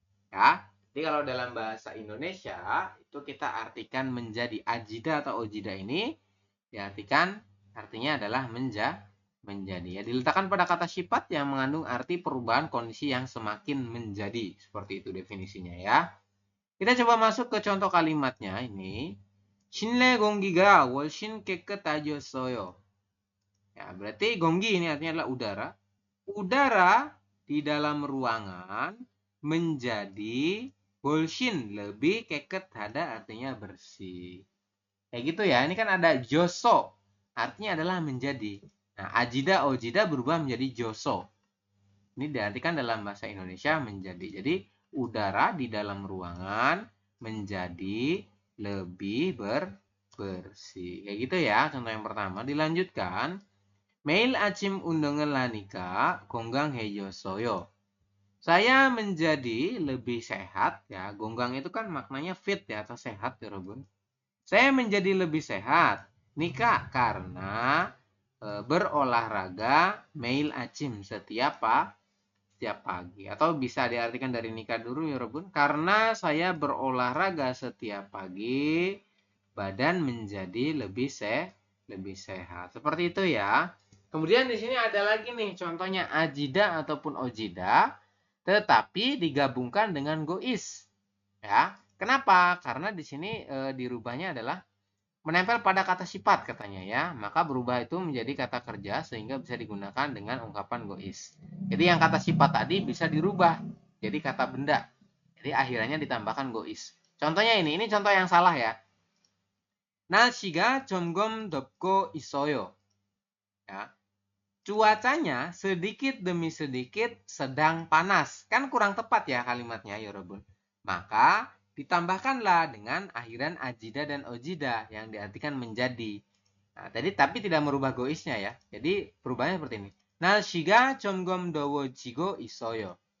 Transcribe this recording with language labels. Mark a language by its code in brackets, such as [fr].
[id] Ya. Jadi kalau dalam bahasa Indonesia itu kita artikan menjadi. Ajida atau ojida ini diartikan artinya adalah menjadi. Ya, diletakkan pada kata sifat yang mengandung arti perubahan kondisi yang semakin menjadi. Seperti itu definisinya ya. Kita coba masuk ke contoh kalimatnya ini. [ko] 실내 공기가 훨씬 깨끗해졌어요. [id] Ya, berarti gonggi ini artinya adalah udara. Udara di dalam ruangan menjadi 훨씬 lebih 깨끗하다 artinya bersih. Kayak gitu ya. Ini kan ada joso. Artinya adalah menjadi. Nah, ajida ojida berubah menjadi joso. Ini diartikan dalam bahasa Indonesia menjadi. Jadi udara di dalam ruangan menjadi lebih bersih. Kayak gitu ya. Contoh yang pertama. Dilanjutkan. [ko] 매일 아침 운동을 하니까 건강해졌어요. [id] Saya menjadi lebih sehat ya. Gonggang itu kan maknanya fit ya atau sehat ya, Robun. Saya menjadi lebih sehat. Nika karena berolahraga mail acim setiap pagi. Atau bisa diartikan dari nikah dulu ya, Robun. Karena saya berolahraga setiap pagi, badan menjadi lebih sehat. Seperti itu ya. Kemudian di sini ada lagi nih contohnya ajida ataupun ojida, tetapi digabungkan dengan gois. Ya, kenapa? Karena di sini dirubahnya adalah menempel pada kata sifat katanya ya. Maka berubah itu menjadi kata kerja sehingga bisa digunakan dengan ungkapan gois. Jadi yang kata sifat tadi bisa dirubah jadi kata benda. Jadi akhirnya ditambahkan gois. Contohnya ini contoh yang salah ya. [ko] 날씨가 점점 덥고 있어요. [id] Ya. Cuacanya sedikit demi sedikit sedang panas. Kan kurang tepat ya kalimatnya ya Robun. Maka ditambahkanlah dengan akhiran ajida dan ojida yang diartikan menjadi. Nah, tapi tidak merubah goisnya ya. Jadi perubahannya seperti ini. [ko] 날씨가 점점 더워지고 있어요.